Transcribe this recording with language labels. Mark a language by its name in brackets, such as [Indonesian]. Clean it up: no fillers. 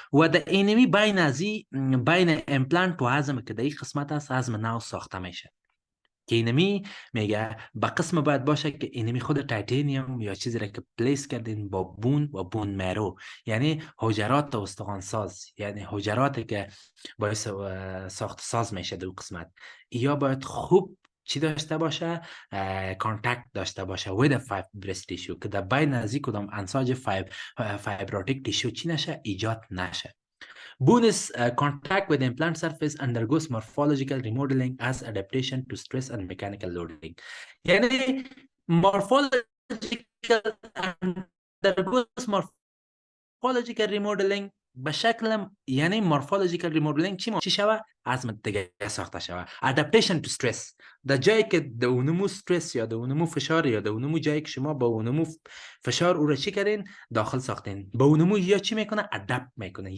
[Persian] و در اینمی بین از بین امپلانت و عظم که در این قسمت است، عظم نو ساخته میشه که اینمی میگه با قسم باید باشه که اینمی خود تیتانیوم یا چیزی را که پلیس کردین با بون و بون مرو، یعنی حجرات استخوان ساز، یعنی حجراتی که باعث ساخت ساز میشه در قسمت، یا باید خوب چی داشته باشه؟ کانتکت داشته باشه [English] with a fibrous tissue [Persian] که در بین از این کدام انساج فایبروتیک تیشو چی نشه؟ ایجاد نشه. [English] Bonus contact with the implant surface undergoes morphological remodeling as adaptation to stress and mechanical loading. [Persian] یعنی [English] morphological undergoes morphological remodeling [Persian] به شکل، یعنی [English] morphological remodeling [Persian] چی شوه؟ عظم دیگه ساخته شوه. [English] adaptation to stress، [Persian] در جایی که در اونمو استرس یا در اونمو فشار یا در اونمو جایی که شما با اونمو فشار او را چی کردین؟ داخل ساختین، با اونمو یا چی میکنه؟ ادپت میکنه.